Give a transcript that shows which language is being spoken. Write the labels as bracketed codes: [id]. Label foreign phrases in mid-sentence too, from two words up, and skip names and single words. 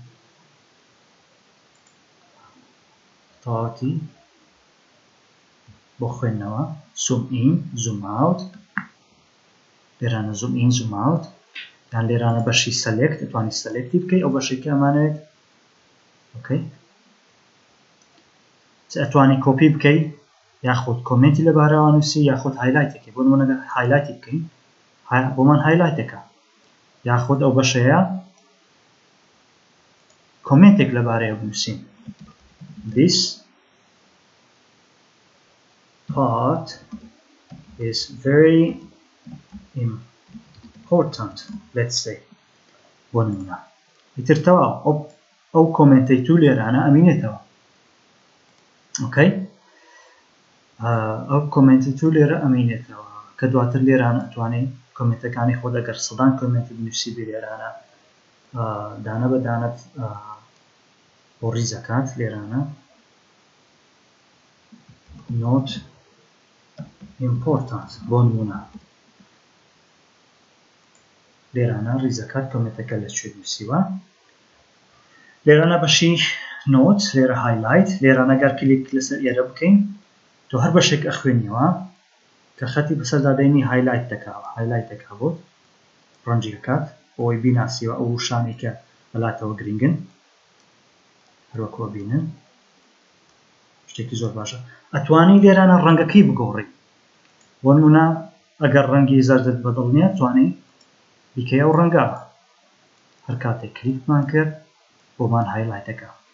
[ckb] تەواوەتی بۆ خوێندنەوە [en] zoom in zoom out [ckb] لێرانە [en] zoom in zoom out [ckb] یان لێرانە بەشی سەلێکت دەتوانیت سەلێکتی بکەیت ئەو بەشێکی ئەمانەوێت اوكي ئەتوانی کۆپی بکەیت یاخود کۆمنتی لەبارەوە نووسی یاخود هایلایتێکی بۆ نمونە هایلایتی بکەین بۆمان هایلایتێکە یاخود ئەو بەشەیە کۆمنتێک لەبارەیە بنووسین [en] this part is very important let's say [ckb] بۆ نمونە ئیتر تەواو ئەو کۆمنتەی تو لێرانە ئەمینێتەوە اوكي ئەو کۆمنتی تو لێرە ئەمینێتەوە کە دواتر لێرانە ئەتوانێت کۆمنتەکانی خۆ ئەگەر سەدان کۆمنتی بنووسی بێ لێرانە دانە بە دانەت بۆ ڕیزەکات لێرانە [en] not important [ckb] بۆ نمونە لێرانە ڕیزەکات کۆمنتەکە لەکوێ نووسیوە لێرانە بەشی نۆت لێرە هایلایت لێرانە گەر کلیک لەسەر ئێرە بکەین تۆ هەر بەشێک ئەخوێنیەوە کە خەتی بەسەردادێنی هایلایت دەکاوە هایلایت دەکا بۆ ڕەنجی دەکات بۆی بیناسیوە ئەو شانی کە بەلاتەوە گرنگن هەروەکوە بینن شتێکی زۆر باشە ئەتوانی لێرانە ڕەنگەکەی بگۆڕی بۆ نمونە ئەگەر ڕەنگی زەردت بەدڵ نییە توانی بیکەیە و ڕەنگە هەر کاتێک کلیکمان کرد بۆمان هایلایت دەکا